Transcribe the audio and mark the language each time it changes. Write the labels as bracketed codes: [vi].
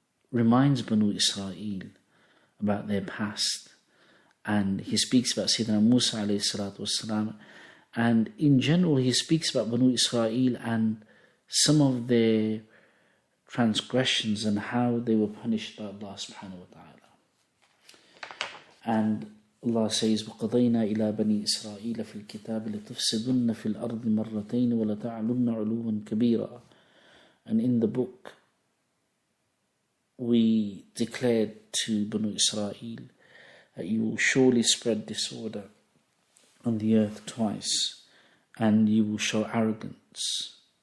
[en] reminds Bani Israeel about their past, and he speaks about Sayyidina Musa alayhi salatu wasalam, and in general he speaks about Bani Israeel and some of their transgressions and how they were punished by Allah subhanahu wa ta'ala. And Allah says, [ar] وَقَضَيْنَا إِلَى بَنِي إِسْرَائِيلَ فِي الْكِتَابِ لَتُفْسِدُنَّ فِي الْأَرْضِ مَرَّتَيْنِ وَلَتَعْلُنَّ عُلُوًّا كَبِيرًا. [en] And in the book, we declared to Bani Israel that you will surely spread disorder on the earth twice, and you will show arrogance.